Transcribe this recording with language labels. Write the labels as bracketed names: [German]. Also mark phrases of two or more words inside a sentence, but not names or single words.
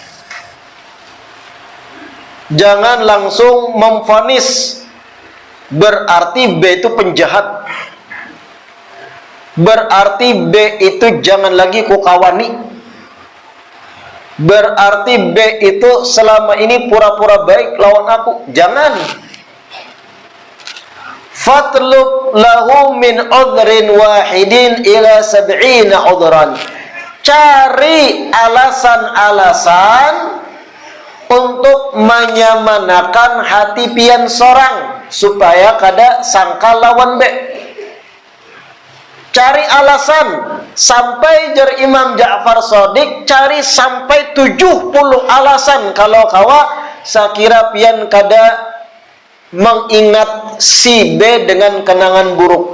[Banjar] Jangan langsung memvonis berarti B itu penjahat, berarti B itu jangan lagi kukawani, berarti B itu selama ini pura-pura baik lawan aku. [Arabic] Jangan. فاطلب له من عذر واحد إلى 70 عذرا. [Banjar] Cari alasan-alasan untuk menyamanakan hati pian sorang supaya kada sangka lawan B. Cari alasan sampai jar Imam Ja'far Shadiq, cari sampai 70 alasan kalau kawa sakira pian kada mengingat si B dengan kenangan buruk.